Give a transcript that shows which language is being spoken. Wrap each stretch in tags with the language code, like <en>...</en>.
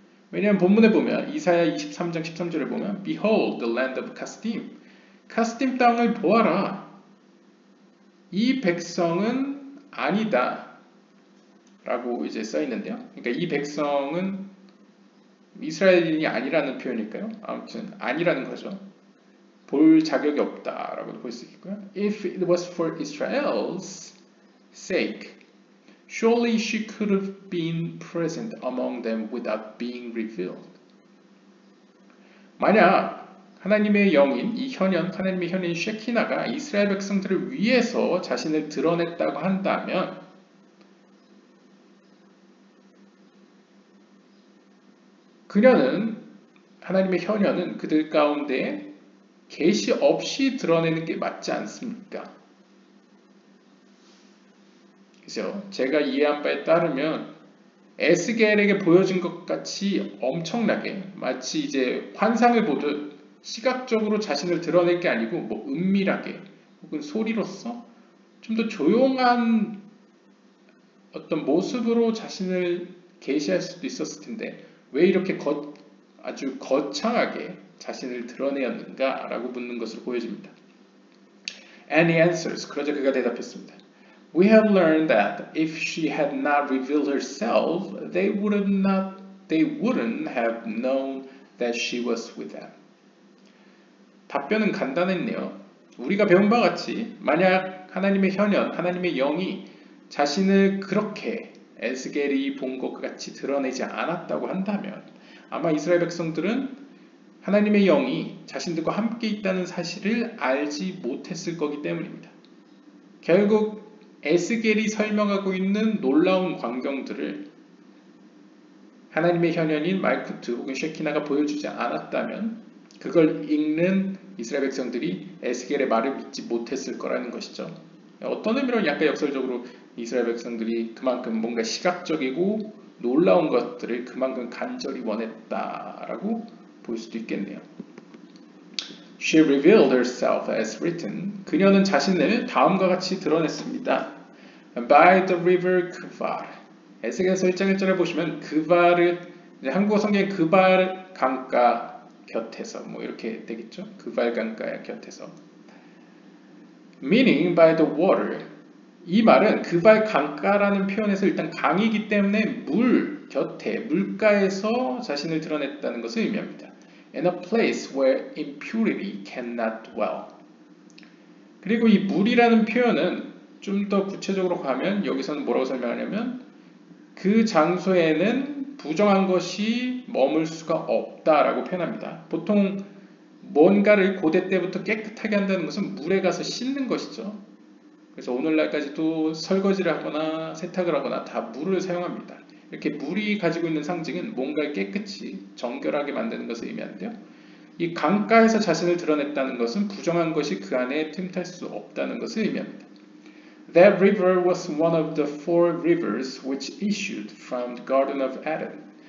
<ko>왜냐하면 본문에 보면 이사야 23장 13절에 보면</ko> <en>Behold the land of Kasdim,</en> <ko>카스딤 땅을 보아라. 이 백성은 아니다 라고 이제 써 있는데요. 그러니까 이 백성은 이스라엘인이 아니라는 표현일까요? 아무튼 아니라는 거죠. 볼 자격이 없다라고 볼 수 있고요.</ko> <en>If it was for Israel's sake, surely she could have been present among them without being revealed.</en> <ko>만약 하나님의 영인 이 현현, 하나님의 현인 쉐키나가 이스라엘 백성들을 위해서 자신을 드러냈다고 한다면 그녀는 하나님의 현현은 그들 가운데 계시 없이 드러내는 게 맞지 않습니까? 그죠? 제가 이해한 바에 따르면 에스겔에게 보여진 것 같이 엄청나게 마치 이제 환상을 보듯 시각적으로 자신을 드러낼 게 아니고 뭐 은밀하게 혹은 소리로서 좀 더 조용한 어떤 모습으로 자신을 계시할 수도 있었을 텐데 왜 이렇게 아주 거창하게 자신을 드러내었는가 라고 묻는 것으로 보여집니다.</ko> <en>And he answers,</en> <ko>그러자 그가 대답했습니다.</ko> <en>We have learned that if she had not revealed herself, they wouldn't have known that she was with them.</en> <ko>답변은 간단했네요. 우리가 배운 바 같이 만약 하나님의 현현, 하나님의 영이 자신을 그렇게 에스겔이 본 것 같이 드러내지 않았다고 한다면 아마 이스라엘 백성들은 하나님의 영이 자신들과 함께 있다는 사실을 알지 못했을 거기 때문입니다. 결국 에스겔이 설명하고 있는 놀라운 광경들을 하나님의 현현인 말쿠트 혹은 쉐키나가 보여주지 않았다면 그걸 읽는 이스라엘 백성들이 에스겔의 말을 믿지 못했을 거라는 것이죠. 어떤 의미로는 약간 역설적으로 이스라엘 백성들이 그만큼 뭔가 시각적이고 놀라운 것들을 그만큼 간절히 원했다라고 볼 수도 있겠네요.</ko> <en>She revealed herself as written.</en> <ko>그녀는 자신을 다음과 같이 드러냈습니다.</ko> <en>By the river Kvar.</en> <ko>에스겔서 1장 1절에 보시면 그발을 한국어 성경에 그발 강가 곁에서 뭐 이렇게 되겠죠. 그발 강가 곁에서.</ko> <en>Meaning by the water.</en> <ko>이 말은 그발 강가라는 표현에서 일단 강이기 때문에 물 곁에 물가에서 자신을 드러냈다는 것을 의미합니다.</ko> <en>In a place where impurity cannot dwell.</en> <ko>그리고 이 물이라는 표현은 좀 더 구체적으로 가면 여기서는 뭐라고 설명하냐면 그 장소에는 부정한 것이 머물 수가 없다라고 표현합니다. 보통 뭔가를 고대 때부터 깨끗하게 한다는 것은 물에 가서 씻는 것이죠. 그래서 오늘날까지도 설거지를 하거나 세탁을 하거나 다 물을 사용합니다. 이렇게 물이 가지고 있는 상징은 뭔가를 깨끗이 정결하게 만드는 것을 의미하는데요. 이 강가에서 자신을 드러냈다는 것은 부정한 것이 그 안에 틈탈 수 없다는 것을 의미합니다.</ko> <en>That river was one of the four rivers which issued from the Garden of Eden.</en>